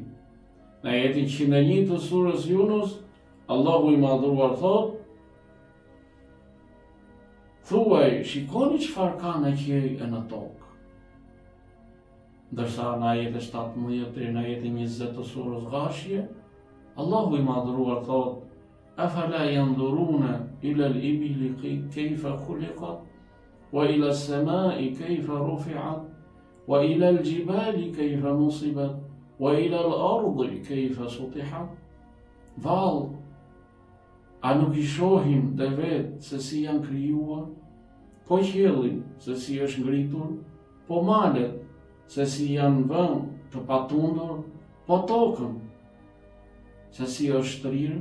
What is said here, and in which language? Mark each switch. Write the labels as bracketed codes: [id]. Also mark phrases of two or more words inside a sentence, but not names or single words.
[sq] Në ajetin 101 të surës Yunus, Allahu i madhruar thot: "Thuaj, shikoni çfarë ka në qiell e në tokë." Ndërsa në ajetin 17 deri në ajetin 20 të surës Ghashiyah, Allahu i madhruar thot: [ar] "أفلا ينظرون إلى الإبل كيف خلقت وإلى السماء كيف رفعت وإلى الجبال كيف نصبت وإلى الأرض كيف سطحت." [sq] Vallë, a nuk i shohin dhe vetë se si janë krijuar, po qiellin se si është ngritur, po malet se si janë vënë të patundur, po tokën se si është shtrirë?